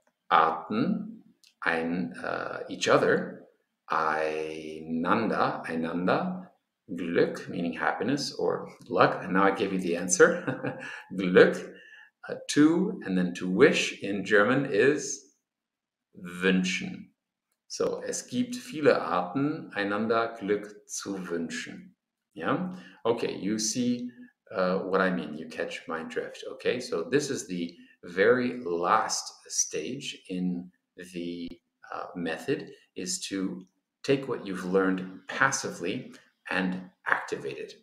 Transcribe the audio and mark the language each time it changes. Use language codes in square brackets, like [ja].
[en] Arten. Each other. [de] Einander. [en] Glück, meaning happiness or luck. And now I gave you the answer. Glück. To, and then to wish in German is wünschen. [de] So, es gibt viele Arten, einander Glück zu wünschen. [en] Yeah? Okay, you see what I mean. You catch my drift. Okay, so this is the very last stage in the method, is to take what you've learned passively and activate it.